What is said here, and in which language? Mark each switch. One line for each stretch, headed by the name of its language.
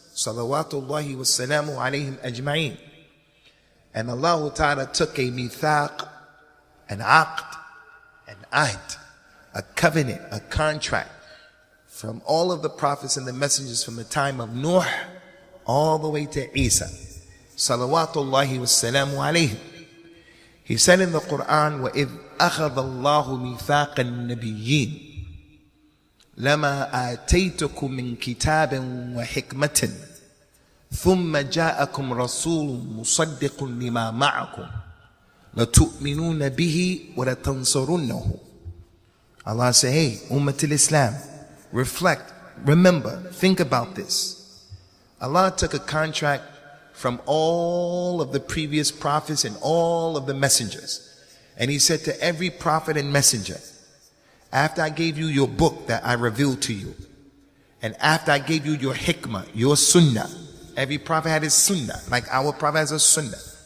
English: Salawatullahi wa salamu alayhim ajma'een. And Allah Ta'ala took a mithaq, an aqd, an ahd, a covenant, a contract from all of the prophets and the messengers from the time of Nuh all the way to Isa. Salawatullahi wa salamu alayhim. He said in the Quran,
Arabic: وَإِذْ أَخَذَ اللَّهُ مِيثَاقَ النَّبِيِّينَ لما آتيتكم من كتاب وحكمة ثم جاءكم رسول مصدق لما معكم لتؤمنون به ولتنصرنه.
English: Allah say, hey, Ummah al-Islam, reflect, remember, think about this. Allah took a contract from all of the previous prophets and all of the messengers. And He said to every prophet and messenger, after I gave you your book that I revealed to you, and after I gave you your hikmah, your sunnah, every prophet had his sunnah, like our prophet has a sunnah.